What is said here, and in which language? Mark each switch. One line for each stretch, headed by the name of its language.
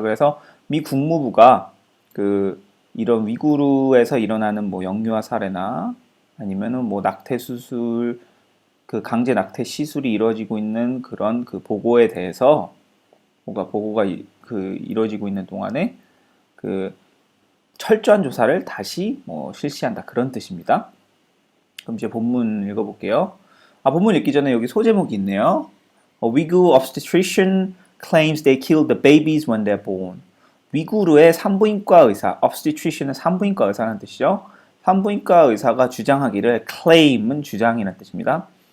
Korean: 그래서 미 국무부가 이런 위구르에서 일어나는 영유아 살해나 아니면은 낙태 수술, 강제 낙태 시술이 이루어지고 있는 그런 보고에 대해서 보고가 이루어지고 있는 동안에 철저한 조사를 다시 실시한다 그런 뜻입니다. 그럼 이제 본문 읽어볼게요. 본문 읽기 전에 여기 소제목이 있네요.
English: Uyghur obstetrician claims they killed the babies when they're born.
Korean: 위구르의 산부인과 의사, obstetrician은 산부인과 의사라는 뜻이죠. 산부인과 의사가 주장하기를, claim은 주장이라는 뜻입니다.